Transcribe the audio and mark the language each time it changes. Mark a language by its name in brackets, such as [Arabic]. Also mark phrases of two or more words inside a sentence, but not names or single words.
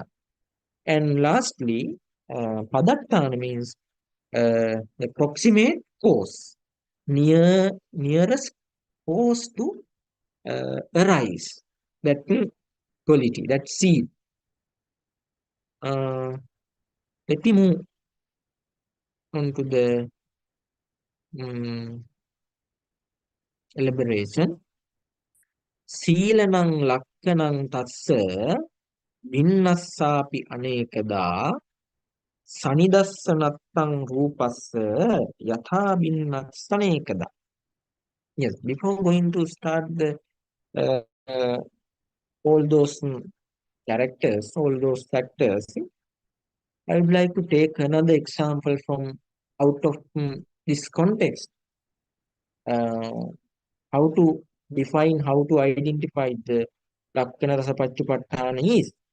[English] And lastly, padattana means the proximate cause, nearest cause to arise, that quality, that seed. Let me move on to the elaboration. [Pali] Sīlanang lakkanang tassa vinnassapi anekada sanidassanatthang rupassa yatha vinnassanekada. [English] Yes, before going to start the all those characters, all those factors, I would like to take another example from out of this context. How to define, how to identify the [Pali] Lakkana Rasa Pachupattana [English] is.